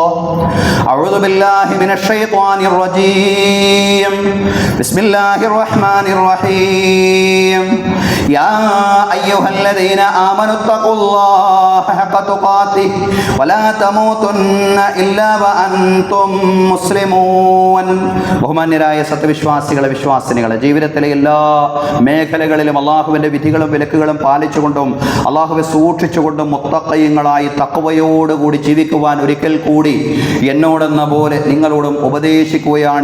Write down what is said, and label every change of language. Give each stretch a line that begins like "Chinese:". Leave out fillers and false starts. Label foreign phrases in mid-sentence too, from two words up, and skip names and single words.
Arabic: أعوذ بالله من الشيطان الرجيم. بسم الله الرحمن الرحيم. يا أيها الذين آمنوا اتقوا الله حق تقاته ولا تموتن إلا وأنتم مسلمون.
Malayalam: ബഹുമാന്യരായ സത്യവിശ്വാസികളെ, വിശ്വാസിനികളെ, ജീവിതത്തിലെ എല്ലാ മേഖലകളിലും അള്ളാഹുവിൻ്റെ വിധികളും വിലക്കുകളും പാലിച്ചുകൊണ്ടും അള്ളാഹുവെ സൂക്ഷിച്ചുകൊണ്ടും മുത്തഖീങ്ങളായി തഖ്വയോടുകൂടി ജീവിക്കുവാൻ ഒരിക്കൽ കൂടി എന്നോടെന്ന പോലെ നിങ്ങളോടും ഉപദേശിക്കുകയാണ്.